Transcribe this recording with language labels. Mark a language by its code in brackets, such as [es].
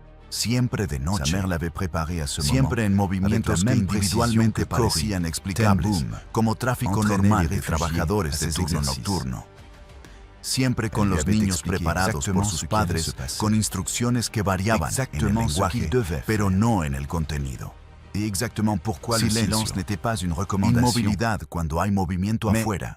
[es] Siempre de noche, siempre en movimientos que individualmente parecían explicables, como tráfico normal de trabajadores de turno nocturno. siempre con los niños preparados por sus padres, con instrucciones que variaban en el lenguaje, pero no en el contenido. [fr] Et exactement pourquoi le silence n'était pas une recommandation. [es] Inmovilidad cuando hay movimiento afuera.